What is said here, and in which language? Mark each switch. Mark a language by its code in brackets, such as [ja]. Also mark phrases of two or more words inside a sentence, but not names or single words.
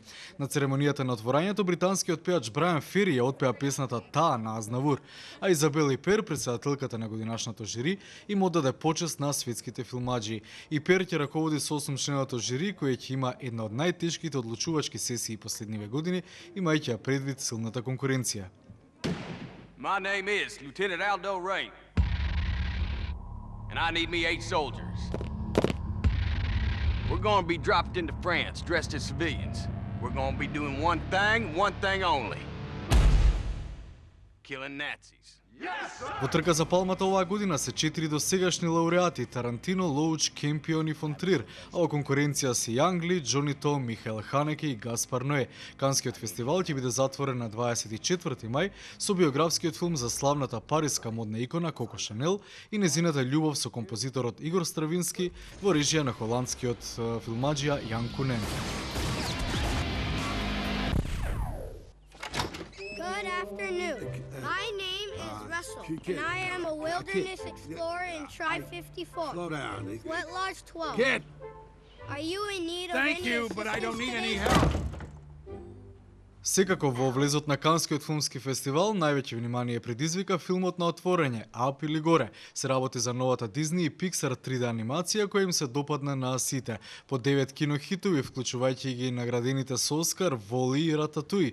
[mk] На церемонијата на отворањето британскиот пејач Брайан Фери ја отпеа песната Таа на Азнавур, а Изабела Ипер, председателката на годинашното жири, им оддаде почест на светските филмаџи. И Пер ќе раководи со 8-членото жири, кој ќе има една од најтешките одлучувачки сесии последниве години, имајќи ја предвид силната конкуренција. [en] My name is Lieutenant Aldo Ray. And I need me 8 soldiers. We're going to be dropped into France dressed as civilians. We're going to be doing one thing only. Killing Nazis. [mk] Во трка за палмата оваа година се 4 досегашни лауреати: Тарантино, Лоуч, Кемпион и фон Трир, а во конкуренција се Јангли, Џони То, Михаел Ханеке и Гаспар Ное. Канскиот фестивал ќе биде затворен на 24 мај со биографскиот филм за славната париска модна икона Коко Шанел и незината љубов со композиторот Игор Стравински во режија на холандскиот филмаџија Јан Кунен. [en] Good afternoon. My name is Russell, and I am a wilderness explorer in Tribe 54. Slow down. Sweat Lodge 12. Kid, Are you in need of thank any you, but I don't need any assistance today? help. [mk] Секако во влезот на Канскиот филмски фестивал највеќе внимание предизвика филмот на отворање Ап или горе. Се работи за новата Disney и Pixar 3D анимација која им се допадна на сите. По 9 кинохитови, вклучувајќи ги наградените со Оскар, Воли и Рататуи.